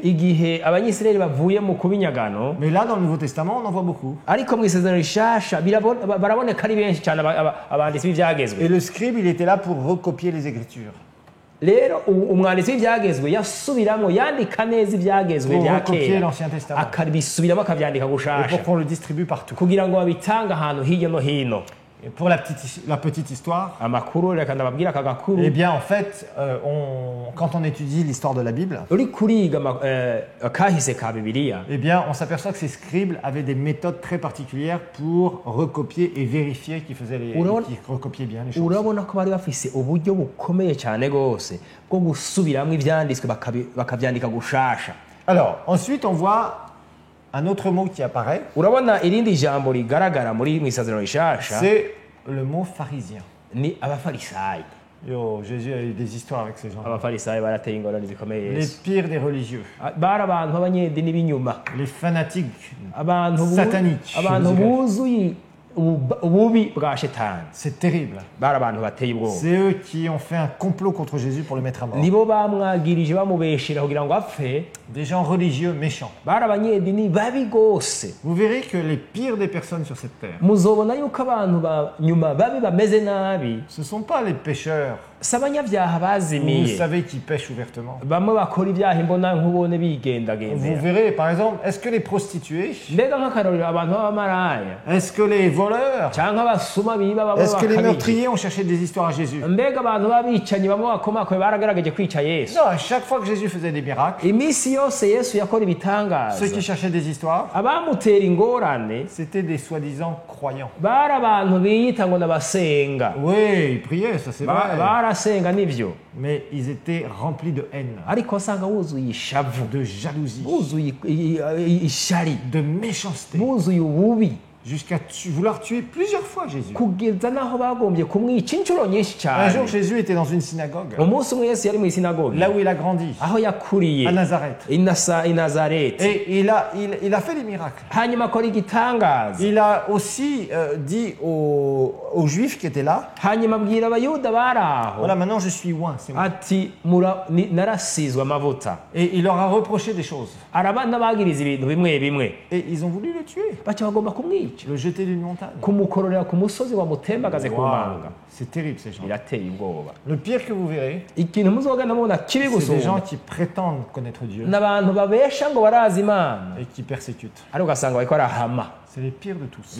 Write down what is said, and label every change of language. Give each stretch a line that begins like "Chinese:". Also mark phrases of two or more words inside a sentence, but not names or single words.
Rundi: igihe abanyisirayeli bavuye mu kubinyagano
French: Mais là, dans le Nouveau Testament, on en voit beaucoup.
Rundi: ariko mu isezerano rishasha baraboneka ari benshi cyane abanditsi b'ibyagezwe
French: Et le scribe, il était là pour recopier les Écritures,
Rundi: rero umwanditsi w'ibyagezwe yasubiramo yandika neza ibyagezwe
French: pour
Rundi: bya
French: recopier
Rundi: kera
French: l'Ancien Testament,
Rundi: akabisubiramo akabyandika
French: et pour
Rundi: gushasha
French: qu'on le distribue partout.
Rundi: kugira ngo babitange ahantu hirya no hino
French: Et pour la petite histoire,
Rundi: amakuru reka ndababwira aka gakuru
French: eh bien en fait, quand on étudie l'histoire de la Bible,
Rundi: uri kuriga kahise ka bibiliya
French: eh bien on s'aperçoit que ces scribes avaient des méthodes très particulières pour recopier et vérifier qu'ils recopiaient bien les choses.
Rundi: urabona ko bari bafise uburyo bukomeye cyane gose bwo gusubiramwo ivyanditswe bakavyandika gushasha.
French: Alors ensuite on voit un autre mot qui apparaît,
Rundi: urabona irindi jambo rigaragara muri mwisaziro rishasha
French: c'est le mot pharisien.
Rundi: ni abafarisayo.
French: Yo, Jésus a eu des histoires avec ces gens.
Rundi: abafarisayo barateye ingorane zikomeye
French: Les
Rundi: Yesu.
French: pires des religieux,
Rundi: bari abantu b'abanyedini b'inyuma,
French: les fanatiques
Rundi: abantu
French: sataniques.
Rundi: abantu
French: je dirais.
Rundi: buzuye ububi bwa shetani,
French: C'est terrible.
Rundi: bari abantu bateye ubwoba.
French: C'est eux qui ont fait un complot contre Jésus pour le mettre à mort.
Rundi: nibo bamwagirije bamubeshera kugira ngo apfe.
French: Des gens religieux méchants.
Rundi: bari abanyedini babi gose.
French: Vous verrez que les pires des personnes sur cette terre,
Rundi: muzobona yuko abantu ba nyuma babi bameze nabi
French: ce ne sont pas les pécheurs,
Rundi: si abanyabyaha
French: vous
Rundi: bazimiye,
French: savez, qui pêchent ouvertement.
Rundi: bamwe bakora ibyaha imbona nkubone
French: Vous
Rundi: bigendagendera.
French: verrez, par exemple, est-ce que les prostituées,
Rundi: mbega nk'akarorero abantu b'abamaraya
French: est-ce que les voleurs,
Rundi: cyangwa abasuma biba bamwe
French: est-ce que les
Rundi: bakabije,
French: meurtriers ont cherché des histoires à Jésus?
Rundi: mbega abantu b'abicanyi bamwe bakomakoye baragerageje kwica Yesu.
French: Non, à chaque fois que Jésus faisait des miracles,
Rundi: iminsi yose Yesu yakora
French: ceux qui
Rundi: ibitangaza,
French: cherchaient des histoires,
Rundi: abamutera ingorane
French: c'était des soi-disant croyants.
Rundi: bari abantu biyita ngo n'abasenga.
French: Oui, ils priaient, ça c'est vrai.
Rundi: barasenga nivyo,
French: Mais ils étaient remplis de haine,
Rundi: ariko wasanga wuzuye ishavu,
French: de jalousie,
Rundi: buzuye ishari,
French: de méchanceté,
Rundi: buzuye ububi,
French: jusqu'à vouloir tuer plusieurs fois Jésus.
Rundi: kugeza naho bagombye kumwica inshuro nyinshi
French: Un jour,
Rundi: cyane.
French: Jésus était dans une synagogue,
Rundi: umunsi umwe Yesu yari mu isinagogi
French: là où il a grandi,
Rundi: aho yakuriye
French: à Nazareth.
Rundi: i Nazareti,
French: Et il a fait des miracles.
Rundi: hanyuma akora igitangaza,
French: Il a aussi dit aux Juifs qui étaient là,
Rundi: hanyuma abwira abayuda bari aho
French: voilà, maintenant je suis oint, c'est moi.
Rundi: ati narasizwe amavuta.
French: Et il leur a reproché des choses.
Rundi: arabana bagiriza ibintu bimwe bimwe,
French: Et ils ont voulu le tuer,
Rundi: baca bagomba kumwica,
French: le jeter d'une montagne.
Rundi: kumukororera ku musozi wamutembagaze ku
French: Wow,
Rundi: manga.
French: c'est terrible ces gens.
Rundi: birateye ubwoba.
French: Le pire que vous verrez,
Rundi: ikintu muzogenda mubona kibi
French: c'est des gens
Rundi: gusumba
French: qui prétendent connaître Dieu
Rundi: n'abantu babesha ngo barazi Imana,
French: et qui persécutent.
Rundi: ariko ugasanga bariko barahama,
French: C'est les pires de tous.